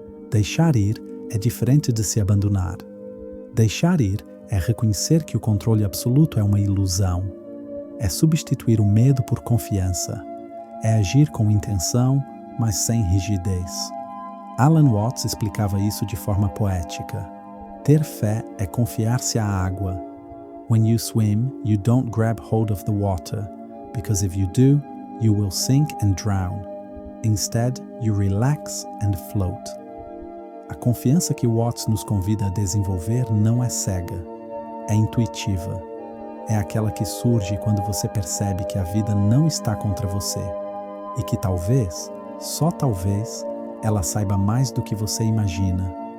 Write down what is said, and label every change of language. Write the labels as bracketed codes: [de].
[pt] Deixar ir é diferente de se abandonar. Deixar ir é reconhecer que o controle absoluto é uma ilusão. É substituir o medo por confiança. É agir com intenção, mas sem rigidez. Alan Watts explicava isso de forma poética. Ter fé é confiar-se à água. [en] When you swim, you don't grab hold of the water, because if you do, you will sink and drown. Instead, you relax and float. [pt] A confiança que Watts nos convida a desenvolver não é cega, é intuitiva. É aquela que surge quando você percebe que a vida não está contra você e que talvez, só talvez, ela saiba mais do que você imagina.